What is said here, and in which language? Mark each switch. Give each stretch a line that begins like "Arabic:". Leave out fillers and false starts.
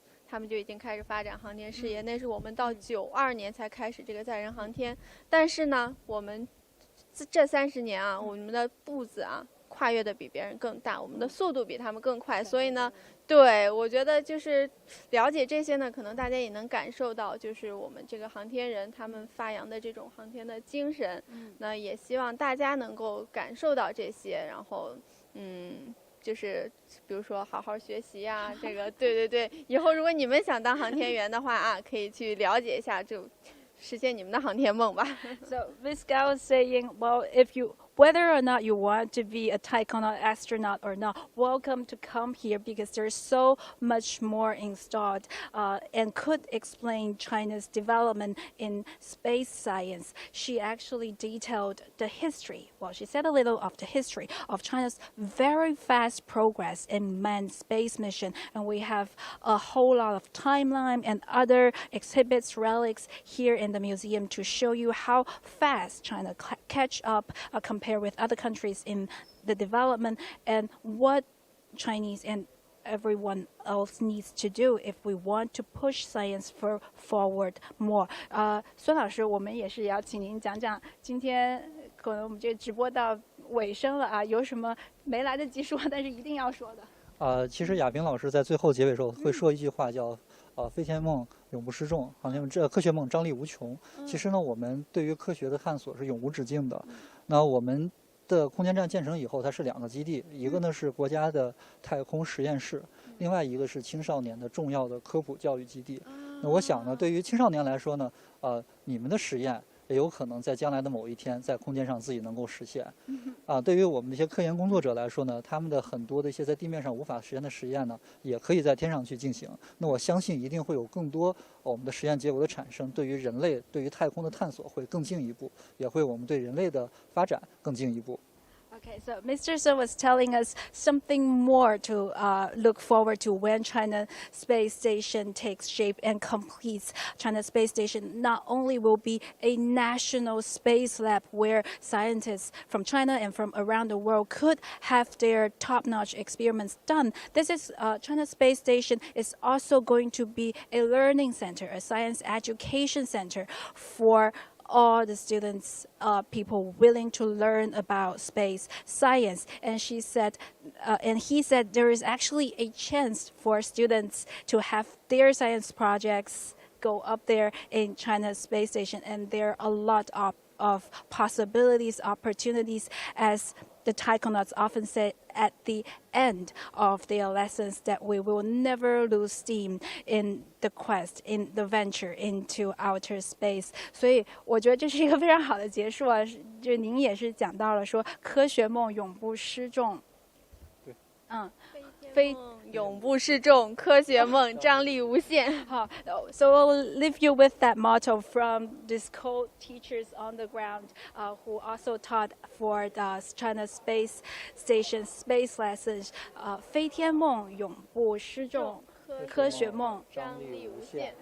Chinese: 他们就已经开始发展航天事业，那是我们到92年才开始这个载人航天，但是呢，我们这30年啊，我们的步子啊跨越的比别人更大，我们的速度比他们更快，所以呢，对，我觉得就是了解这些呢，可能大家也能感受到，就是我们这个航天人他们发扬的这种航天的精神，那也希望大家能够感受到这些，然后就是比如说好好学习啊，这个对，以后如果你们想当航天员的话啊，可以去了解一下，就实现你们的航天梦吧。
English: So Miss Gao was saying, well, whether or not you want to be a taikonaut astronaut or not, welcome to come here because there's so much more installed and could explain China's development in space science. She actually detailed the history. Well, she said a little of the history of China's very fast progress in manned space mission. And we have a whole lot of timeline and other exhibits, relics here in the museum to show you how fast China catch up compared with other countries in the development and what Chinese and everyone else needs to do if we want to push science forward more.
Chinese: 孙老师，我们也是要请您讲讲，今天可能我们这个直播到尾声了啊，有什么没来得及说，但是一定要说的。其实亚萍老师在最后结尾时候会说一句话叫飞天梦永不失重，科学梦张力无穷。其实呢，我们对于科学的探索是永无止境的。那我们的空间站建成以后，它是2个基地，一个呢是国家的太空实验室，另外一个是青少年的重要的科普教育基地。那我想呢，对于青少年来说呢，你们的实验也有可能在将来的某一天在空间上自己能够实现。对于我们这些科研工作者来说呢，他们的很多的一些在地面上无法实现的实验呢，也可以在天上去进行。那我相信一定会有更多我们的实验结果的产生，对于人类对于太空的探索会更进一步，也会我们对人类的发展更进一步。
English: Okay, so Mr. Sun was telling us something more to look forward to when China Space Station takes shape and completes. China Space Station not only will be a national space lab where scientists from China and from around the world could have their top-notch experiments done. This is China Space Station is also going to be a learning center, a science education center for all the students, people willing to learn about space science. And she said, and he said, there is actually a chance for students to have their science projects go up there in China's space station. And there are a lot of possibilities, opportunities, as the taikonauts often say at the end of their lessons, that we will never lose steam in the quest, in the venture into outer space.
Chinese: 所以我觉得这是一个非常好的结束啊！就您也是讲到了说，科学梦永不失重。对，飞永不失重，科学梦张力无限。
English: 好 So we'll leave you with that motto from these co-teachers on the ground who also taught for the China Space Station space lessons.
Chinese: 飞天梦永不失重。科学梦张力无限。